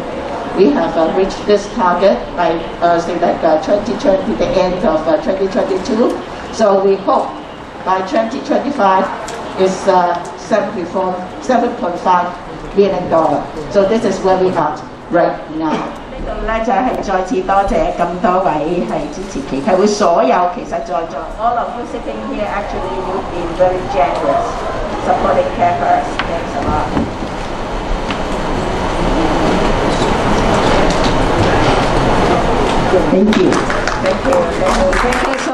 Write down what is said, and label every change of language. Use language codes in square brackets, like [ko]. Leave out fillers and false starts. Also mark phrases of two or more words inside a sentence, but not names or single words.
[en] We have reached this target by, say like 2020, the end of 2022. So we hope by 2025 is $7.5 million. So this is where we are right now. [yue] 呢度咧就係再次多謝咁多位係支持祈禱會所有其實在座 [en] all of you sitting here actually you've been very generous supporting Carefirst. Thanks a lot. Thank you. Thank you. Thank you.